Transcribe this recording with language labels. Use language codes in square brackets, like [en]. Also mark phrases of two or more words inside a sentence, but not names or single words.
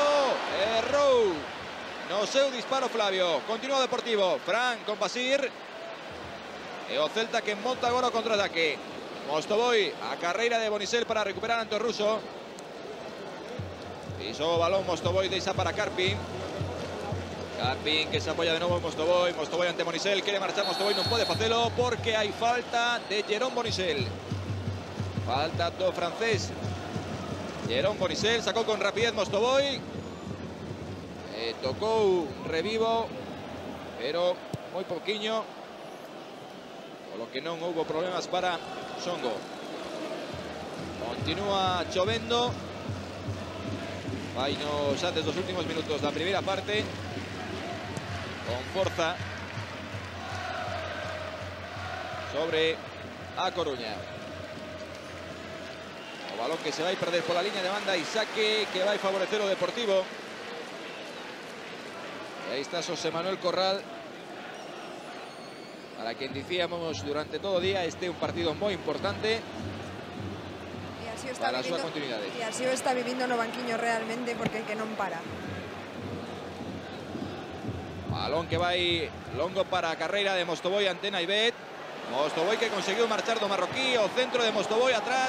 [gl] Errou no seu disparo Flavio. Continúa Deportivo. Fran con Basir. E o Celta que monta agora o contraataque. Mostovoy, a carreira de Bonisel para recuperar ante o ruso. Pisou o balón Mostovoy, deixa para Carpin. [es] Carpin que se apoya de nuevo en Mostovoy. Mostovoy ante Bonisel. Quiere marchar Mostovoy, no puede hacerlo porque hay falta de Jérôme Bonisel. [gl] Falta do francés. [es] Jérôme Bonisel sacó con rapidez Mostovoy. Tocó Revivo, pero muy poquinho. Por lo que no hubo problemas para Songo. [gl] Continúa chovendo. Vai nos antes dos últimos minutos da primeira parte. Con forza. Sobre a Coruña. [es] O balón que se va a perder por la línea de banda y saque que va a favorecer o Deportivo. Y ahí está José Manuel Corral. Para quien decíamos durante todo o día, [gl] un partido moi importante para a súa continuidade. E así o está vivindo no banquiño realmente, porque que non para. Balón que vai longo para a carreira de Mostovoy ante Naibet. Mostovoy que conseguiu marchar do marroquí, o centro de Mostovoy atrás.